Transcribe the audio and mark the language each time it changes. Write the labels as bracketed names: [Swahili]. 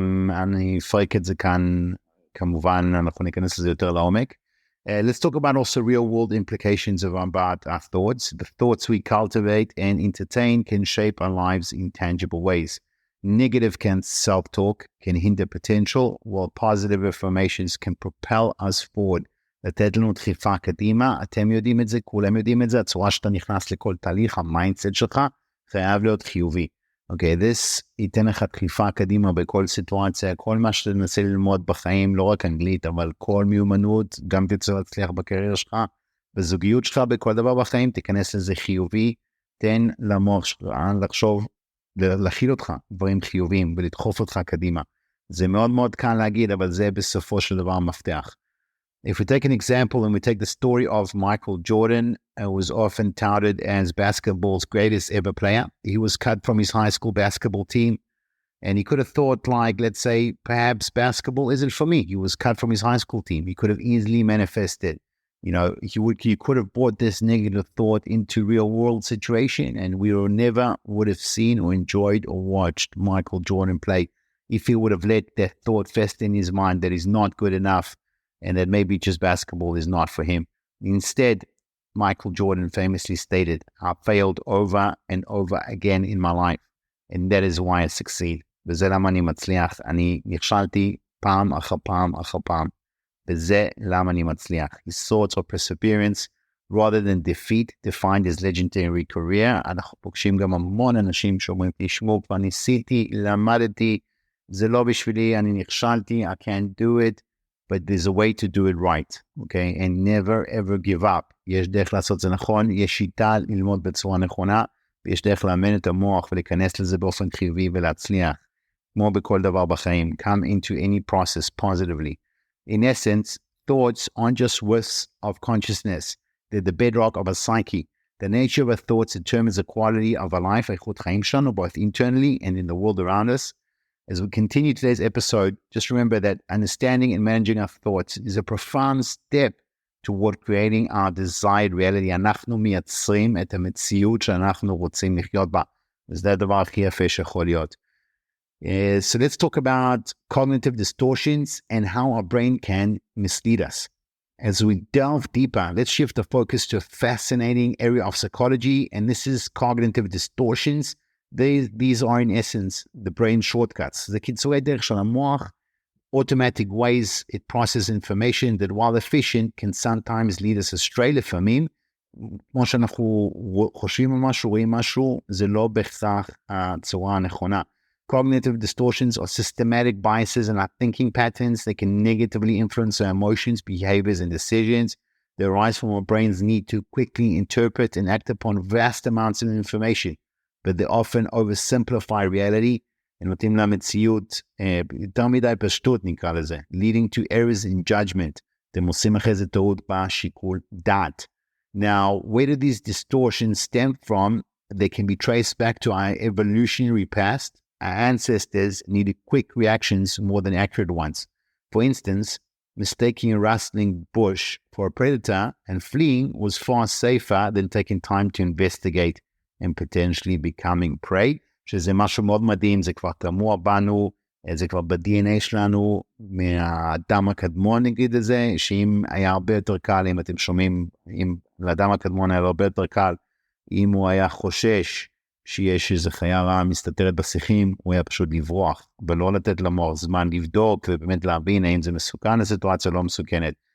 [Hebrew] אני אפרק את זה כאן, כמובן, אנחנו ניכנס לזה יותר לעומק. [English] Let's talk about also real-world implications about our thoughts. The thoughts we cultivate and entertain can shape our lives in tangible ways. Negative self-talk can hinder potential, while positive affirmations can propel us forward. [Hebrew] לתת לנו דחיפה קדימה, אתם יודעים את זה, כולם יודעים את זה, הצורה שאתה נכנס לכל תהליך, המיינדסט שלך, חייב להיות חיובי. אוקיי, this ייתן לך דחיפה קדימה בכל סיטואציה, כל מה שאתה תנסה ללמוד בחיים, לא רק אנגלית, אבל כל מיומנות, גם תצא להצליח בקריירה שלך, בזוגיות שלך, בכל דבר בחיים, תיכנס לזה חיובי, תן למוח שלך לחשוב, להכיל אותך דברים חיוביים, ולדחוף אותך קדימה. זה מאוד מאוד קל להגיד, אבל זה בסופו של דבר מפתח. [English] If we take an example and we take the story of Michael Jordan, who was often touted as basketball's greatest ever player. He was cut from his high school basketball team, and he could have thought, like, let's say, perhaps basketball isn't for me. He was cut from his high school team. He could have easily manifested You could have brought this negative thought into real world situation, and we never would have seen or enjoyed or watched Michael Jordan play if he would have let that thought fester in his mind that he's not good enough and that maybe just basketball is not for him. Instead, Michael Jordan famously stated, I failed over and over again in my life, and that is why I succeed. [Hebrew] וזה למה אני מצליח. אני נכשלתי פעם אחר פעם אחר פעם. וזה למה אני מצליח. [English] His thoughts of perseverance, rather than defeat, defined his legendary career. [Hebrew] אנחנו פוגשים גם המון אנשים שאומרים, תשמעו, כבר ניסיתי, למדתי, זה לא בשבילי, אני נכשלתי, [English] I can't do it, but there's a way to do it right, okay? And never ever give up. [Hebrew] יש דרך לעשות זה נכון, יש שיטה ללמוד בצורה נכונה, ויש דרך לאמן את המוח ולהיכנס לזה באופן חיובי ולהצליח. כמו בכל דבר בחיים, [English] come into any process positively. In essence, thoughts aren't just wisps of consciousness. They're the bedrock of a psyche. The nature of our thoughts determines the quality of our life, [Hebrew] איכות חיים שלנו, [English] both internally and in the world around us. As we continue today's episode, just remember that understanding and managing our thoughts is a profound step toward creating our desired reality. [Hebrew] אנחנו מייצרים את המציאות שאנחנו רוצים לחיות בה. וזה הדבר הכי יפה שיכול להיות. [English] So let's talk about cognitive distortions and how our brain can mislead us. As we delve deeper, let's shift the focus to a fascinating area of psychology, and this is cognitive distortions. These are in essence the brain shortcuts. [Hebrew] זה קיצורי דרך של המוח, [English] automatic ways it processes information that while efficient can sometimes lead us astray [Hebrew] לפעמים. כמו שאנחנו חושבים על משהו, רואים משהו, זה לא בהכרח הצורה הנכונה. [English] Cognitive distortions are systematic biases in our thinking patterns. They can negatively influence our emotions, behaviors, and decisions. They arise from our brain's need to quickly interpret and act upon vast amounts of information, but they often oversimplify reality and [Hebrew] נותנים למציאות יותר מדי פשטות נקרא לזה, [English] leading to errors in judgment. [Hebrew] אתם עושים אחרי זה טעות בשיקול דעת. [English] Now, where do these distortions stem from? They can be traced back to our evolutionary past. Our ancestors needed quick reactions more than accurate ones. For instance, mistaking a rustling bush for a predator and fleeing was far safer than taking time to investigate and potentially becoming prey. [Hebrew] שזה משהו מאוד מדהים, זה כבר תמוה בנו, זה כבר ב-DNA שלנו, מהאדם הקדמון נגיד את זה, שאם היה הרבה יותר קל, אם אתם שומעים, אם לאדם הקדמון היה הרבה יותר קל, אם הוא היה חושש, שיש איזו חיה רעה מסתתרת בשיחים, הוא היה פשוט לברוח, ולא לתת למוח זמן לבדוק, ובאמת להבין האם זה מסוכן, הסיטואציה לא מסוכנת.